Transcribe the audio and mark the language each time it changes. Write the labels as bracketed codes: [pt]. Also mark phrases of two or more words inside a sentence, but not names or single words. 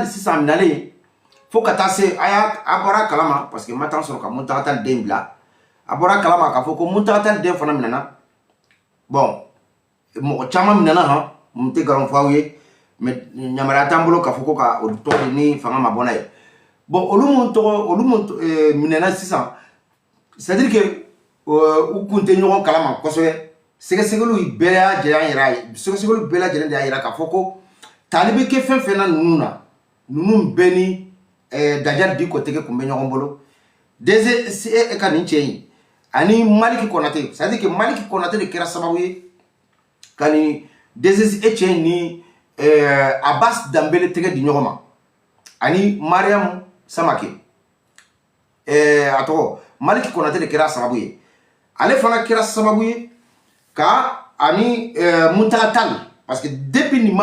[bm] sisan minɛlen fo ka taa se a bɔra kalama [fr] parce que [bm] ma tan sɔrɔ ka Muntaka Tall den bila a bɔra kalama k'a fɔ ko Muntaka Tall den fana minɛna bon mɔgɔ caman minɛna han mun tɛ nkalon fɔ aw ye mais yamaruya t'an bolo k'a fɔ ko ka o tɔgɔ ni fanga ma bɔ n'a ye bon olu mun minɛna sisan [fr] c'est à dire que [bm] u kun tɛ ɲɔgɔn kalama kosɛbɛ sɛgɛsɛgɛliw bɛɛ y'a jira yɛrɛ ye sɛgɛsɛgɛliw bɛɛ lajɛlen de y'a yira k'a fɔ ko tali bɛ kɛ fɛn fɛn na ninnu bɛɛ ni Dajali Diko tɛgɛ kun bɛ ɲɔgɔn bolo DG ka nin cɛ in ani Maliki Konate [fr] c'est à dire que [bm] Maliki Konate de kɛra sababu ye ka nin DG cɛ in ni Abbas Dambele tɛgɛ di ɲɔgɔn ma ani Mariam Samake a tɔgɔ Maliki Konate de kɛra sababu ye ale fana kɛra sababu ye ka ani Muntaka Tall [fr] parce que [bm] depuis nin ma